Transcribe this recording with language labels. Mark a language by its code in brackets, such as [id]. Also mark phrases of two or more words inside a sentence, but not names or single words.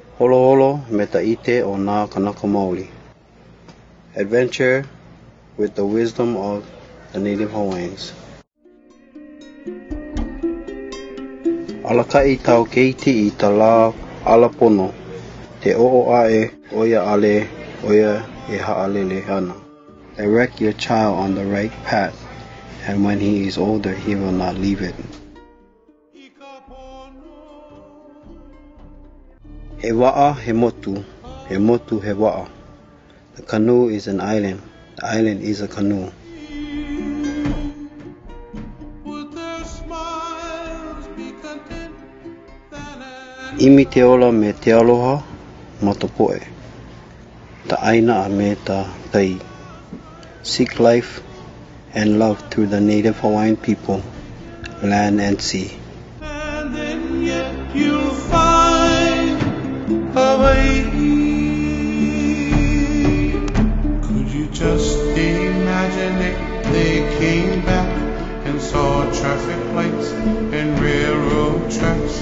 [haw] Holo Holo me ta'ite o nā kanaka maoli. [en] Adventure with the wisdom of the native Hawaiians. [haw] Alakai tau keiti I ta lā alapono. Te o'o ae oia ale oia e ha'alele ana. [en] Direct your child on the right path, and when he is older he will not leave it. [haw] He wa'a he motu he wa'a. [en] The canoe is an island. The island is a canoe. [haw] Imi te ola me te aloha ma te poe. Ta aina a me ta tai. [en] Seek life and love through the native Hawaiian people, land and sea. And then yet you'll find Hawaii. Could you just imagine if they came back and saw traffic lights and railroad tracks?